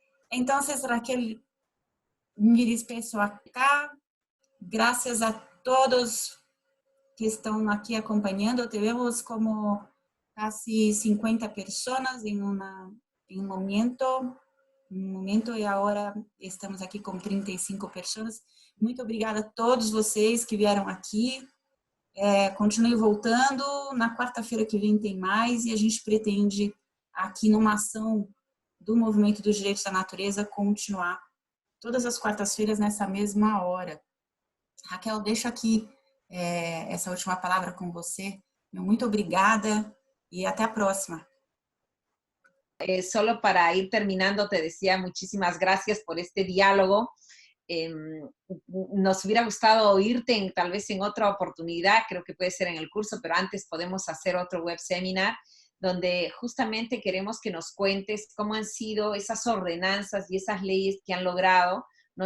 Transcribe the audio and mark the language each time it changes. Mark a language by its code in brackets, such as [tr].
[es] Entonces, Raquel, me despeço acá. Gracias a todos que están aquí acompañando. Tenemos como casi 50 personas en un momento. [pt] no momento e agora estamos aqui com 35 pessoas. Muito obrigada a todos vocês que vieram aqui. Continue voltando. Na quarta-feira que vem tem mais e a gente pretende aqui numa ação do Movimento dos Direitos da Natureza continuar todas as quartas-feiras nessa mesma hora. Raquel, deixo aqui essa última palavra com você. Muito obrigada [es] y hasta la próxima. Solo para ir terminando, te decía muchísimas gracias por este diálogo. Nos hubiera gustado oírte tal vez en otra oportunidad, creo que puede ser en el curso, pero antes podemos hacer otro web seminar donde justamente queremos que nos cuentes cómo han sido esas ordenanzas y esas leyes que han logrado, ¿no?